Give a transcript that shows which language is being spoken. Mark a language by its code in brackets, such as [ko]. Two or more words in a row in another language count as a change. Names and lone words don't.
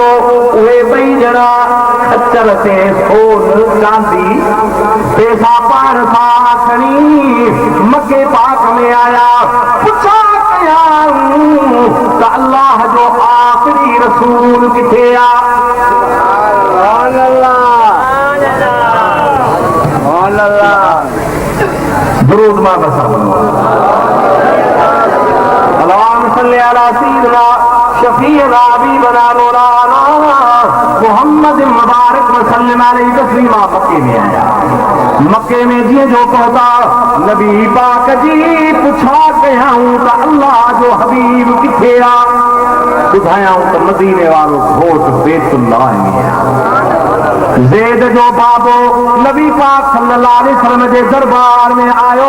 [sd] उहे ॿई ॼणा खच्चर ते सोन चांदी पैसा पाण सां खणी मके पाक में आया। पुछा कयाऊं त अल्लाह जो आख़िरी रसूल किथे आ? दुरूद मां बसा [ar] اللهم صل على سيدنا شفيعنا حبيبنا مولانا محمد مبارك وسلم عليه تسليما. [sd] मक्के में आया। मक्के में जीअं जो पहुता नबी पाक जी पुछा कयाऊं त अल्लाह जो हबीब किथे आ? ॿुधायाऊं त मदीने वारो घोट बैतुल्लाह में आ। ज़ैद जो बाबो नबी पाक [ar] صلى الله عليه وسلم [sd] जे दरबार में आयो।